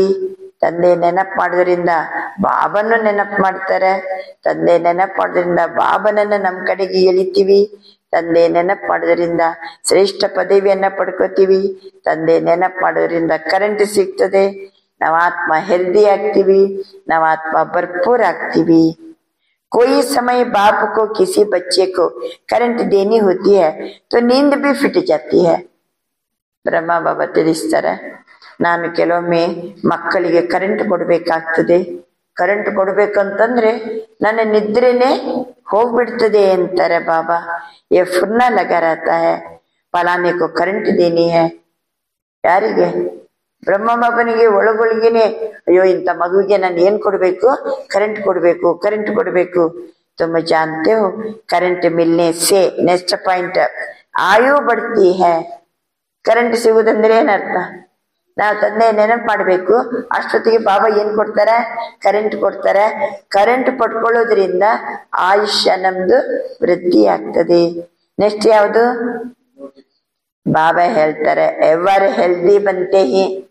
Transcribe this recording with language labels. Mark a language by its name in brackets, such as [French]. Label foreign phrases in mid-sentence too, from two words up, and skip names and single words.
[Kannada] ತಂದೆ ನೆನಪು ಮಾಡೋದ್ರಿಂದ ಬಾಬನ್ನು ನೆನಪು ಮಾಡ್ತಾರೆ. ತಂದೆ ನೆನಪು ಮಾಡೋದ್ರಿಂದ ಬಾಬನನ್ನ ನಮ್ ಕಡೆಗೆ ಎಳಿತೀವಿ. ತಂದೆ ನೆನಪು ಮಾಡೋದ್ರಿಂದ ಶ್ರೇಷ್ಠ ಪದವಿಯನ್ನ ಪಡ್ಕೋತೀವಿ. ತಂದೆ ನೆನಪು ಮಾಡೋದ್ರಿಂದ ಕರೆಂಟ್ ಸಿಗ್ತದೆ. ನಾವು ಆತ್ಮ ಹೆಲ್ದಿ ಆಗ್ತೀವಿ, ನಾವು ಆತ್ಮ ಭರ್ಪೂರ್ ಆಗ್ತೀವಿ. [Hindi] कोई समय बाप को किसी बच्चे को करंट देनी होती है तो नींद भी फिट जाती है. [Kannada] ಬ್ರಹ್ಮ ಬಾಬಾ ತಿಳಿಸ್ತಾರೆ, ನಾನು ಕೆಲವೊಮ್ಮೆ ಮಕ್ಕಳಿಗೆ ಕರೆಂಟ್ ಕೊಡ್ಬೇಕಾಗ್ತದೆ. ಕರೆಂಟ್ ಕೊಡ್ಬೇಕಂತಂದ್ರೆ ನನ್ನ ನಿದ್ರೆನೆ ಹೋಗ್ಬಿಡ್ತದೆ ಅಂತಾರೆ ಬಾಬಾ. [Hindi] ये फुर्ना लगा रहता है, फलाने को करंट देनी है. [Kannada] ಯಾರಿಗೆ? ಬ್ರಹ್ಮ ಬಾಬನಿಗೆ ಒಳಗೊಳಗೇನೆ ಅಯ್ಯೋ ಇಂಥ ಮಗುವಿಗೆ ನಾನು ಏನ್ ಕೊಡ್ಬೇಕು, ಕರೆಂಟ್ ಕೊಡ್ಬೇಕು, ಕರೆಂಟ್ ಕೊಡ್ಬೇಕು. [Hindi] तुम जानते हो करंट मिलने से [English] next point [Hindi] आयु बढ़ती है. [Kannada] ಕರೆಂಟ್ ಸಿಗುವುದಂದ್ರೆ ಏನರ್ಥ, ನಾವು ತಂದೆ ನೆನಪು ಮಾಡ್ಬೇಕು. ಅಷ್ಟೊತ್ತಿಗೆ ಬಾಬಾ ಏನ್ ಕೊಡ್ತಾರೆ, ಕರೆಂಟ್ ಕೊಡ್ತಾರೆ. ಕರೆಂಟ್ ಪಡ್ಕೊಳ್ಳೋದ್ರಿಂದ ಆಯುಷ್ಯ ನಮ್ದು ವೃದ್ಧಿ ಆಗ್ತದೆ. ನೆಕ್ಸ್ಟ್ ಯಾವುದು, ಬಾಬಾ ಹೇಳ್ತಾರೆ [English] ever healthy [Hindi] बनते हैं.